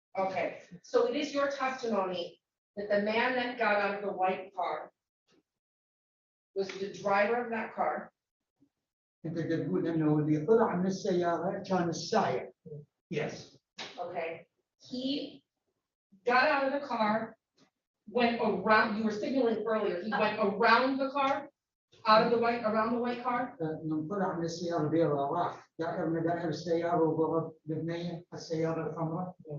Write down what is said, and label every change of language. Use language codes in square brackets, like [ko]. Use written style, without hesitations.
[en] Okay, so it is your testimony that the man that got out of the white car was the driver of that car, [ar] أنت تقول إنه اللي طلع من السيارة كان السائق. [en] Yes. okay? He got out of the car, went around, you were signaling earlier, he went around the car, around the white car? [ar] من طلع من السيارة البيضاء راح دائر مدائر السيارة وضرب ببنية السيارة الحمراء.